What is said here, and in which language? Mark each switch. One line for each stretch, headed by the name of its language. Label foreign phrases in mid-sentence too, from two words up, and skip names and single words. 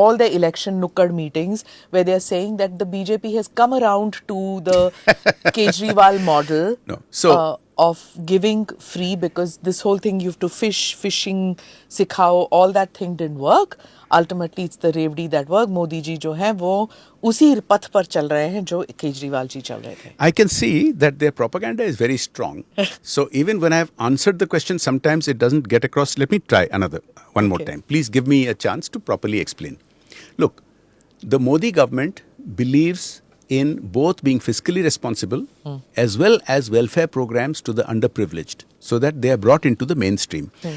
English: In all the election nukkad meetings, where they are saying that the BJP has come around to the Kejriwal model. Of giving free, because this whole thing you have to fishing, sikhao, all that thing didn't work. Ultimately, it's the Revdi that work.
Hindi: मोदी जी जो है, वो उसी पथ पर चल रहे हैं जो केजरीवाल जी चल रहे थे.
English: I can see that their propaganda is very strong. So even when I have answered the question, sometimes it doesn't get across. Let me try one more time. Please give me a chance to properly explain. Look, the Modi government believes in both being fiscally responsible as well as welfare programs to the underprivileged so that they are brought into the mainstream.